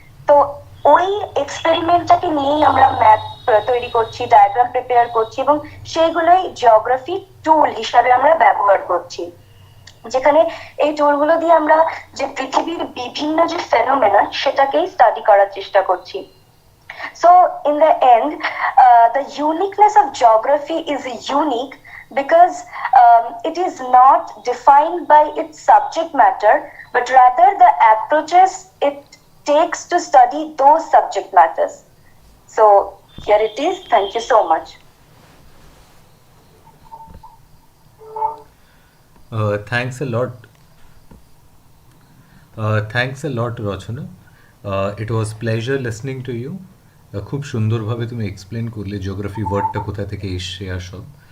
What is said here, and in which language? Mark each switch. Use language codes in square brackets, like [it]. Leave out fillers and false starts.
[bn] তো ওই এক্সপেরিমেন্টটাকে নিয়েই আমরা ম্যাপ তৈরি করছি, ডায়াগ্রাম প্রিপেয়ার করছি, এবং সেইগুলোই জিওগ্রাফি টুল হিসাবে আমরা ব্যবহার করছি, যেখানে এই টুলগুলো দিয়ে আমরা যে পৃথিবীর বিভিন্ন যে ফেনোমেনা সেটাকেই স্টাডি করার চেষ্টা করছি। [en] So in the end, the uniqueness of geography is unique because it is not defined by its subject matter, but rather the approaches it takes to study those subject matters. So here it is. Thank you so much. Thanks a lot. Thanks a lot, Rachana. It was pleasure listening to you. [bn] খুব সুন্দরভাবে তুমি explain করলে geography ওয়ার্ডটা কোথা থেকে এসছে আর সব।